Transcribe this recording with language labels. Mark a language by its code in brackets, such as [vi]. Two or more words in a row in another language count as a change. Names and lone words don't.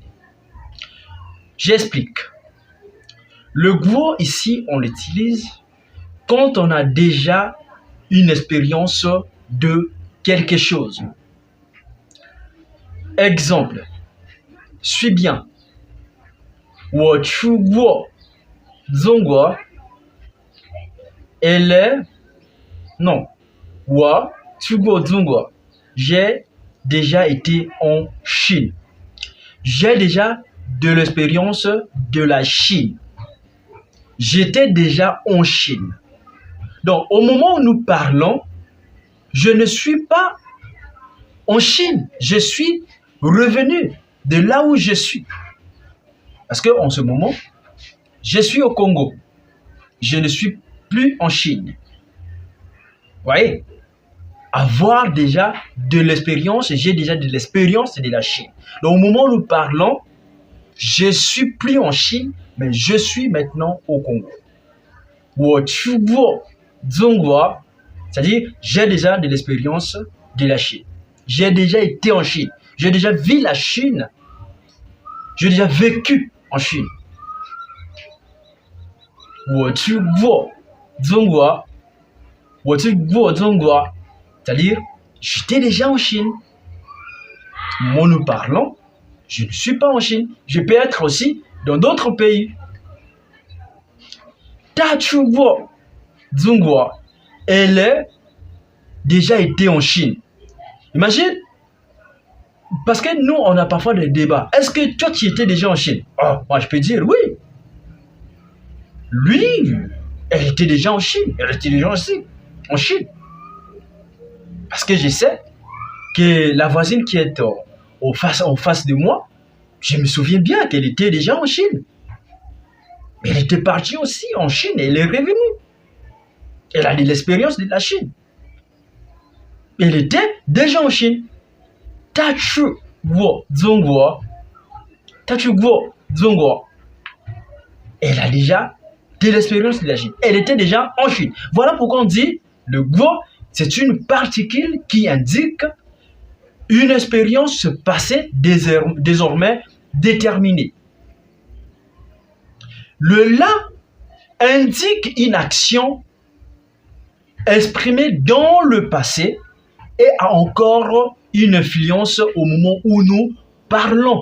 [fr] J'explique. Le guo, ici, on l'utilise quand on a déjà une expérience de quelque chose. Exemple, suis bien. [zh] 我去过中国 [fr] elle est non [zh] 我去过中国 [fr] j'ai déjà été en Chine. J'ai déjà de l'expérience de la Chine. J'étais déjà en Chine. Donc, au moment où nous parlons, je ne suis pas en Chine. Je suis revenu de là où je suis. Parce qu'en ce moment, je suis au Congo. Je ne suis plus en Chine. Vous voyez? Avoir déjà de l'expérience, j'ai déjà de l'expérience de la Chine. Donc, au moment où nous parlons, je ne suis plus en Chine, mais je suis maintenant au Congo. [zh] 我去过中国 [fr] c'est-à-dire, j'ai déjà de l'expérience de la Chine. J'ai déjà été en Chine. J'ai déjà vu la Chine. J'ai déjà vécu en Chine. [zh] 我去过中国 我去过中国 [fr] c'est-à-dire, j'étais déjà en Chine. Moi, nous parlons, je ne suis pas en Chine. Je peux être aussi dans d'autres pays. [zh] 他去过中国 [fr] elle a déjà été en Chine. Imagine, parce que nous, on a parfois des débats. Est-ce que toi, tu étais déjà en Chine? Oh, moi, je peux dire oui. Lui, elle était déjà en Chine. Elle était déjà aussi en Chine. Parce que je sais que la voisine qui est en face de moi, je me souviens bien qu'elle était déjà en Chine. Elle était partie aussi en Chine et elle est revenue. Elle a de l'expérience de la Chine. Elle était déjà en Chine. [zh] 她去过中国 她去过中国 [fr] elle a déjà de l'expérience de la Chine. Elle était déjà en Chine. Voilà pourquoi on dit le guo, c'est une particule qui indique une expérience passée désormais déterminée. Le la indique une action exprimée dans le passé et a encore une influence au moment où nous parlons.